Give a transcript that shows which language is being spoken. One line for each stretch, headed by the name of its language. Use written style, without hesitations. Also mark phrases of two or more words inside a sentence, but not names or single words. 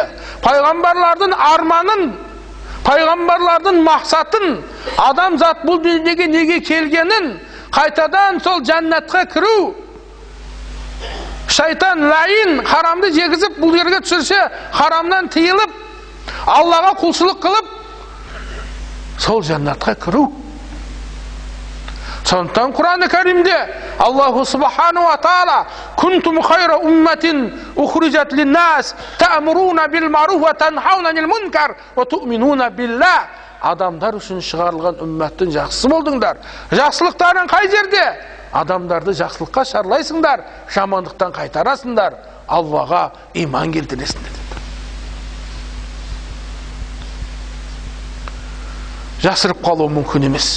Kazakh: Пайғамбарлардың арманын, пайғамбарлардың мақсатын, адамзат бұл дүниеге неге келгенін, қайтадан сол жәннатқа кіру, шайтан лайын харамды жегізіп бұл жерге түсірсе, харамнан тыйылып, Аллаға құлшылық қылып, сол жәннатқа кіру. Сондықтан Құран-ы Кәрімде
Arabic: الله سبحانه وتعالى «كنتم خير أمة أخرجت للناس تأمرون بالمعروف وتنهون عن المنكر وتؤمنون بالله».
Kazakh: Адамдар үшін шығарылған үмметтің жақсысы болдыңдар. Жақсылықтарың қай жерде? Адамдарды жақсылыққа шарлайсыңдар, жамандықтан қайтарасыңдар, Аллаға иман келтіресіңдер. Жасырып қалу мүмкін емес.